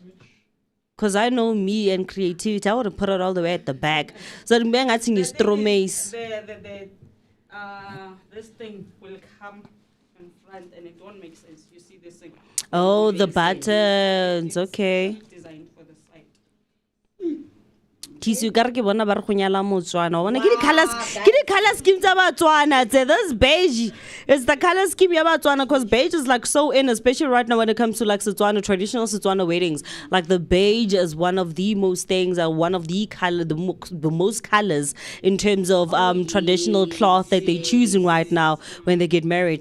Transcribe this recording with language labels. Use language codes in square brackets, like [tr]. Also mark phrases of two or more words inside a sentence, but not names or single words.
[en] Because I know me and creativity, I would have put it all the way at the back. So I'm going to use stromace. This thing will come in front and it won't make sense. You see this thing? Oh, the buttons. Okay. Designed for the side. [tn] Tisu ka re ke bona ba re go nyala Motswana. Wa bona ke di [en] color schemes [tn] tsa Batswana tse. [en] This beige is the color scheme ya Batswana because beige is like so in, especially right now when it comes to like Setswana, traditional Setswana weddings. Like the beige is one of the most things, one of the color, the most colors in terms of traditional cloth that they're choosing right now when they get married.